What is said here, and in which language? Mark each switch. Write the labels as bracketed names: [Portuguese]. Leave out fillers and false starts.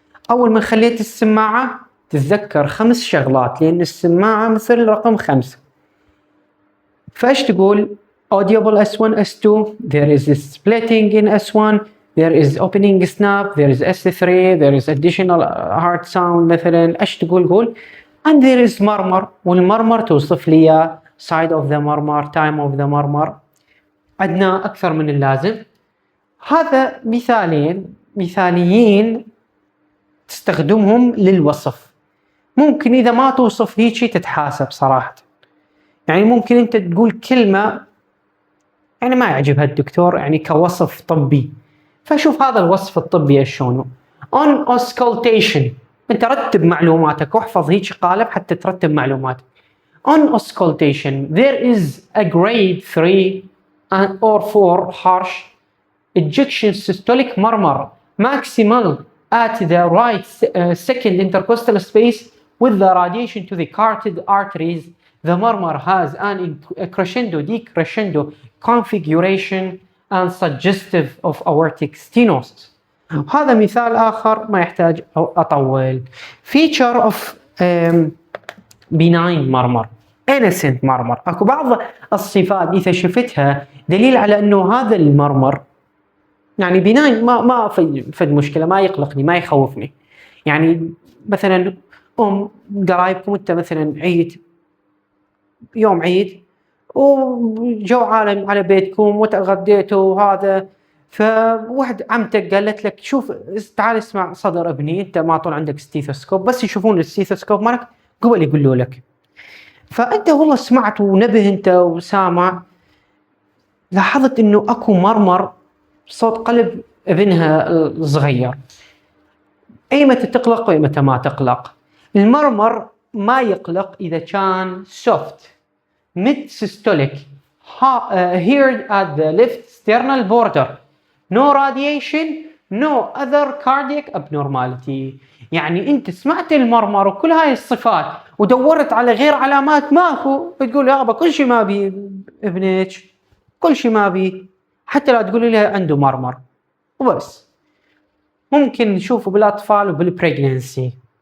[Arabic] أول ما خليت السماعة تتذكر 5 شغلات لأن السماعة مثل رقم 5. فايش تقول؟ [English] audible S1 S2, there is a splitting in S1, there is opening snap, there is S3, there is additional heart sound مثلا. [Arabic] ايش تقول؟ قول [English] and there is murmur, [Arabic] والمرمر توصف لي [English] side of the murmur, time of the murmur. [Arabic] عندنا أكثر من اللازم. هذا مثاليين تستخدمهم للوصف. ممكن إذا ما توصف هيجي تتحاسب صراحة. يعني ممكن أنت تقول كلمة يعني ما يعجبها الدكتور يعني كوصف طبي. فشوف هذا الوصف الطبي شلونه. [English] on auscultation [Arabic] أنت رتب معلوماتك واحفظ هيك قالب حتى ترتب معلوماتك. [English] on auscultation there is a grade 3 or 4 harsh ejection systolic murmur maximal at the right second intercostal space with the radiation to the carotid arteries. The murmur has an crescendo decrescendo configuration and suggestive of aortic stenosis. [Arabic] هذا مثال آخر ما يحتاج أطول. [English] Feature of benign murmur, innocent murmur. [Arabic] أكو بعض الصفات إذا شفتها دليل على أنه هذا المرمر يعني benign ما فد مشكلة, ما يقلقني ما يخوفني. يعني مثلا قرايبكم أنت مثلا يوم عيد وجو عالم على بيتكم وتغديتوا وهذا, فواحد عمتك قالت لك شوف تعال اسمع صدر ابني, انت ما طول عندك ستيثوسكوب, بس يشوفون الستيثوسكوب مالك قبل يقولوا لك. فانت والله سمعت ونبه انت وسامع, لاحظت انه اكو مرمر صوت قلب ابنها الصغير, ايمتى تقلق وايمتى ما تقلق. المرمر ما يقلق اذا كان [English] soft mid systolic heard at the left sternal border, no radiation, no other cardiac abnormality. [Arabic] يعني انت سمعت المرمر وكل هاي الصفات ودورت على غير علامات ماكو, تقول يا ابا كل شيء ما بي ابنك, كل شيء ما بي, حتى لا تقولي له عنده مرمر وبس. ممكن نشوفه بالاطفال وبالبريجننسي.